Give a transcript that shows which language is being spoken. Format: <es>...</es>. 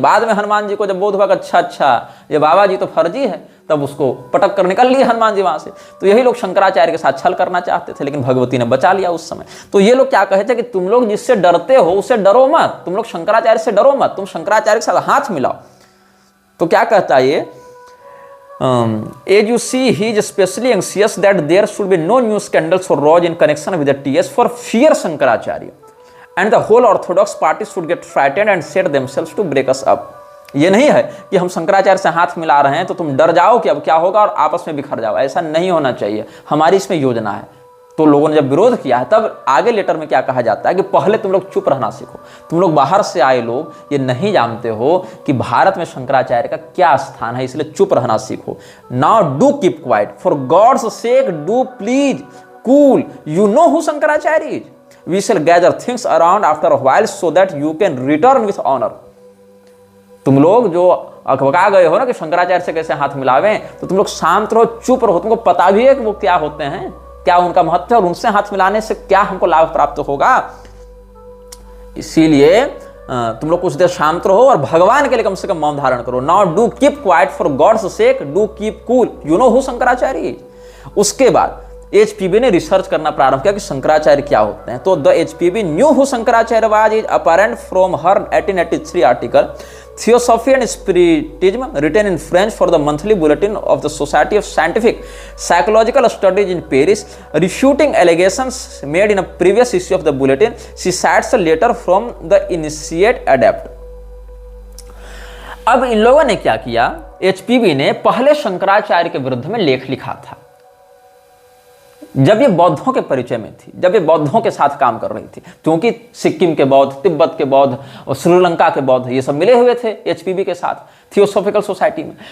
<hi>बाद में हनुमान जी को जब बोध हुआ अच्छा ये बाबा जी तो फर्जी है, तब उसको पटक कर निकल लिए हनुमान जी वहां से। तो यही लोग शंकराचार्य के साथ छल करना चाहते थे, लेकिन भगवती ने बचा लिया उस समय। तो ये लोग क्या कहे थे कि तुम लोग जिससे डरते हो उससे डरो मत, तुम लोग शंकराचार्य से डरो मत, तुम शंकराचार्य के साथ हाथ मिलाओ। तो क्या कहता है ये,</hi> <en>as you see he is especially anxious that there should be no new scandals or rows in connection with the TS for fear Shankaracharya and the whole orthodox party should get frightened and set themselves to break us up।</en> <hi>ये नहीं है कि हम शंकराचार्य से हाथ मिला रहे हैं तो तुम डर जाओ कि अब क्या होगा और आपस में बिखर जाओ, ऐसा नहीं होना चाहिए। हमारी इसमें योजना है, तो लोगों ने जब विरोध किया है, तब आगे लेटर में क्या कहा जाता है कि पहले तुम लोग चुप रहना सीखो, तुम लोग बाहर से आए लोग ये नहीं जानते हो कि भारत में शंकराचार्य का क्या स्थान है, इसलिए चुप रहना सीखो।</hi> <en>Now do keep quiet, for God's sake do please cool, you know who Shankaracharya is, we shall gather things around after a while so that you can return with honour.</en> <hi>तुम लोग जो अकबका गए हो ना कि शंकराचार्य से कैसे हाथ मिलावे, तो तुम लोग शांत रहो, चुप रहो, तुमको पता भी है कि वो क्या होते हैं, क्या उनका महत्व है और उनसे हाथ मिलाने से क्या हमको लाभ प्राप्त होगा। इसीलिए तुम लोग कुछ देर शांत रहो और भगवान के लिए कम से कम मौन धारण करो।</hi> <en>Now do keep quiet for God's sake do keep cool, you know who Shankaracharya.</en> <hi>उसके बाद एचपीबी ने रिसर्च करना प्रारंभ किया कि शंकराचार्य क्या होते हैं।</hi> <en>तो the HPB knew who Shankaracharya was is apparent from her 1883 article Theosophy and Spiritism written in French for the monthly bulletin of the Society of Scientific Psychological Studies in Paris, refuting allegations made in a previous issue of the bulletin. She cites a letter from the initiate adept.</en> <hi>अब इन लोगों ने क्या किया, HPB ने पहले शंकराचार्य के विरुद्ध में लेख लिखा था जब ये बौद्धों के परिचय में थी, जब ये बौद्धों के साथ काम कर रही थी, क्योंकि सिक्किम के बौद्ध, तिब्बत के बौद्ध और श्रीलंका के बौद्ध ये सब मिले हुए थे एचपीबी के साथ थियोसॉफिकल सोसाइटी में।</hi>